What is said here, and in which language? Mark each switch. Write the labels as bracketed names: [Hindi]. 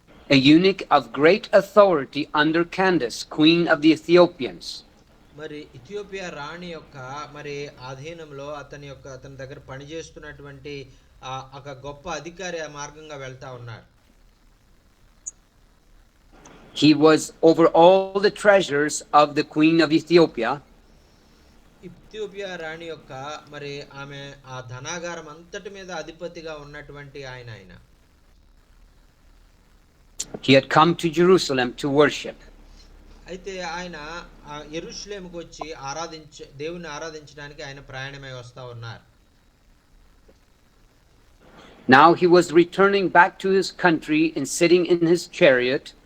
[English] A eunuch of great authority under Candace, queen of the Ethiopians. [Telugu] మరి Ethiopia రాణి యొక్క మరి ఆధీనంలో అతని దగ్గర పనిచేస్తున్నటువంటి ఒక గొప్ప అధికారి ఆ మార్గంగా వెళ్తా ఉన్నారు. [English] He was over all the treasures of the queen of Ethiopia. [Telugu] Ethiopia రాణి యొక్క మరి ఆమె ఆ ధనాగారం అంతటి మీద అధిపతిగా ఉన్నటువంటి ఆయన. [English] He had come to Jerusalem to worship. [Telugu] అయితే ఆయన యెరూషలేముకు వచ్చి దేవుని ఆరాధించడానికి ఆయన ప్రయాణమై వస్తా ఉన్నారు. [English] Now he was returning back to his country and sitting in his chariot.